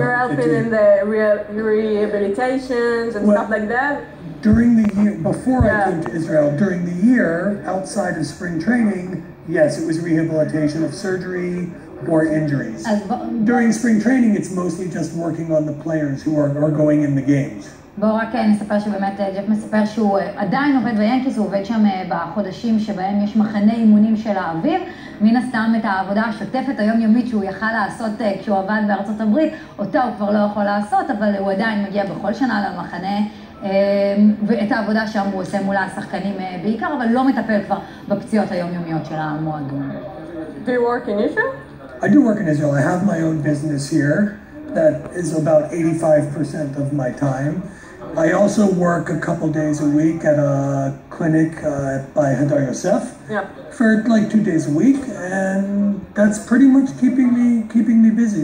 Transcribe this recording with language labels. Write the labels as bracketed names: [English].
[English] You're helping in the rehabilitations and stuff like that? During the year, before I came to Israel, during the year, outside of spring training, yes, it was rehabilitation of surgery or injuries. During spring training, it's mostly just working on the players who are going in the games. [Hebrew] בואו רק נספר שבאמת ג'ף מספר שהוא עדיין עובד ביאנקיס, הוא עובד שם בחודשים שבהם יש מחנה אימונים של האוויר. מן הסתם את העבודה השוטפת היומיומית שהוא יכל לעשות כשהוא עבד בארצות הברית, אותה הוא כבר לא יכול לעשות, אבל הוא עדיין מגיע בכל שנה למחנה, ואת העבודה שם הוא עושה מול השחקנים בעיקר, אבל לא מטפל כבר בפציעות היומיומיות של המועדון. [English] Do you work in Israel? I do work in Israel. I have my own business here that is about 85% of my time. I also work a couple days a week at a clinic by Hadar Yosef for like 2 days a week, and that's pretty much keeping me busy.